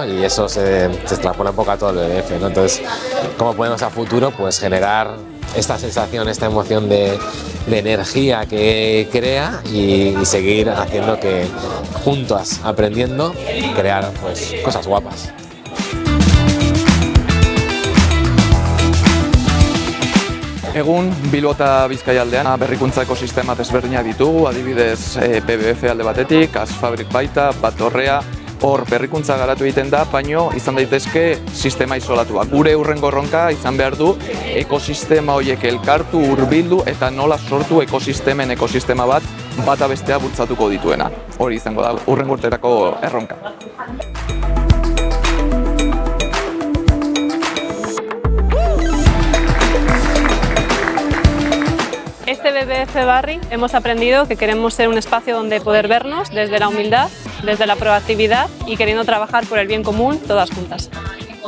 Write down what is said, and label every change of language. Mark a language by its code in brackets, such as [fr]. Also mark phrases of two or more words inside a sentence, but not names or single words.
[es] Y eso se extrapola un poco a todo el BBF, ¿no? Entonces, ¿cómo podemos a futuro pues generar esta sensación, esta emoción de energía que crea y seguir haciendo que juntos, aprendiendo, crear pues cosas guapas? [eu] Egun, Bilbo eta Bizkaialdean berrikuntza ekosistema desberdinak ditugu, adibidez BBF alde batetik, Asfabrik baita, Batorrea, hor berrikuntza garatu egiten da, baino izan daitezke sistema isolatuak. Gure hurrengo erronka izan behar du ekosistema horiek elkartu, hurbildu eta nola sortu ekosistema bat bata bestea bultzatuko dituena. Hori izango da hurrengo urterako erronka. [es] Este BBF Barri hemos aprendido que queremos ser un espacio donde poder vernos desde la humildad, desde la proactividad y queriendo trabajar por el bien común todas juntas.